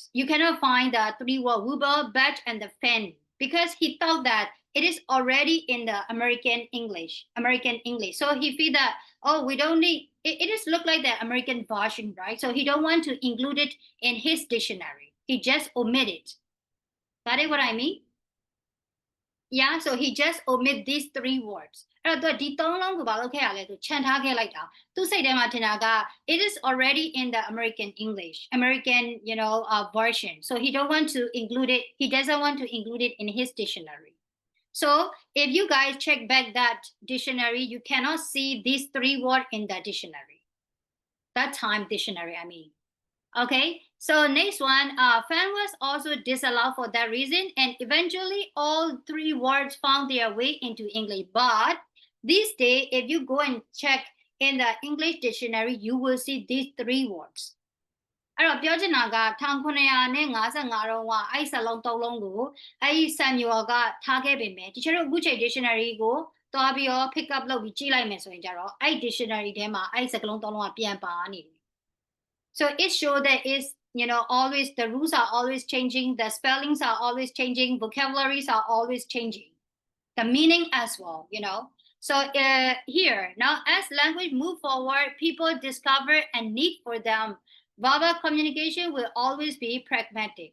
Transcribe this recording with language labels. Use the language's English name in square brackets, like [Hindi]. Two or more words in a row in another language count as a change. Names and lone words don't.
[English] You cannot find the 3 words ruble, badge, and the fan because he thought that it is already in the American English. So he feel that we don't need it is look like the American version, right? So he don't want to include it in his dictionary. He just omit it. Got it what I mean? Yeah, so he just omit these 3 words. [Burmese] အဲ့တော့ဒီ3လုံးကိုဘာလုပ်ခဲ့ရလဲသူခြံထားခဲ့လိုက်တာသူစိတ်ထဲမှာထင်တာက [English] it is already in the American English American version so he doesn't want to include it in his dictionary so if you guys check back that dictionary you cannot see these 3 words in the dictionary that time dictionary I mean okay so next one fan was also disallowed for that reason and eventually all 3 words found their way into English but these days if you go and check in the English dictionary you will see these 3 words [Burmese] အဲ့တော့ပြောချင်တာက 1955တုန်းကအဲ့စလုံး3လုံးကိုအဲ့ Samuel ကထားခဲ့ပေမဲ့တချို့အခုချိန် dictionary ကိုသွားပြီးတော့ [English] pick up [Burmese] လုပ်ပြီးကြည့်လိုက်မယ်ဆိုရင်ကြတော့အဲ့ dictionary ထဲမှာအဲ့စက လုံး3လုံးကပြန်ပါနေတယ် [English] so it shows that is always the rules are always changing the spellings are always changing vocabularies are always changing the meaning as well so here now as language move forward people discover a need for them verbal communication will always be pragmatic